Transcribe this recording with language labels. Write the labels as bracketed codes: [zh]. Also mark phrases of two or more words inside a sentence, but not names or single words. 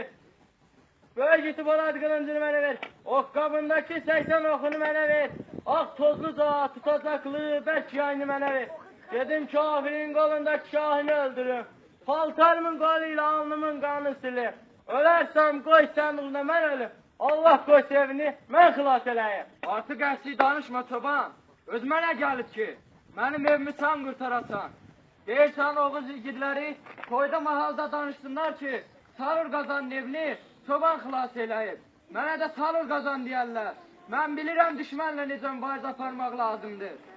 [tr] Böyle gitip oladı kılıncını bana ver. Ok kabındaki 80 okunu bana ver. Ak tozlu dağı tutacaklığı 5 yayını bana ver. Dedim kafirin kolundaki şahını öldürüm. Paltarımın koluyla alnımın kanı silim. Ölersem koy sandıqda ben ölüm. [az] Allah koy sevini ben xilas eləyim. Artıq əsli danışma çoban. Öz mənə gəlib ki, mənim evimi sən qurtarasan. Deyirsən Oğuz igidləri toyda mahalda danışsınlar ki, Salur Qazanın evini çoban xilas eləyib. Mənə də Salur Qazan deyərlər. Mən bilirəm düşmənlə necə mübarizə aparmaq lazımdır.